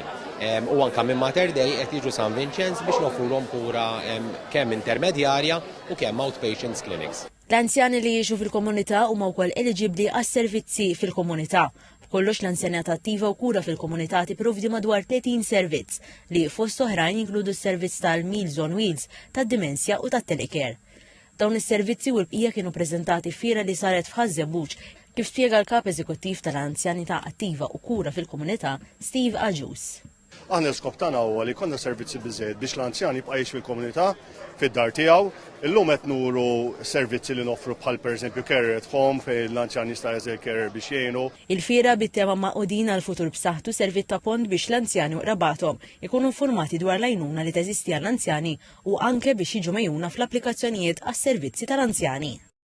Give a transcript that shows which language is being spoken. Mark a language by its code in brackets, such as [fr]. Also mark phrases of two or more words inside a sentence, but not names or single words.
[mt] U anke minn Mater Dei qed jiġu San Vincenz biex noffrulhom kura kemm intermedjarja u kemm [en] outpatients clinics. [mt] L-anzjani li jiexu fil-komunità huma wkoll eliġibbli għas-servizzi fil-komunità. Kollox l-anzjanata attiva u kura fil-komunità tipprovdi madwar 30 servizz li fost oħrajn jinkludu s-servizz tal-Meals on Wheels, tad-dimensja u tat-telecare. Dawn is-servizzi u l-bqija kienu preżentati f'fiera li saret f'Ħażebbuġ kif spjega l-Kap Eżekuttiv tal-Anzjanità attiva u kura fil-komunità Steve Aġus. Aħna l-skop tagħna huwa li jkollna servizzi biżżejjed biex l-anzjan jibqa' jgħix fil-komunità fid-dar tiegħu. Illum qed nuru servizzi li noffru bħal pereżempju [en] care at home [mt] fejn l-anzjan jista' jeżel care biex jgħinu. Il-fiera bit-tema maqudin għal futur b'saħħtu servit ta' pont biex l-anzjani u qrabathom ikunu informati dwar l-għajnuna li teżisti għall-anzjani u anke biex jiġu mejjuna fl-applikazzjonijiet għas-servizzi tal-anzjani.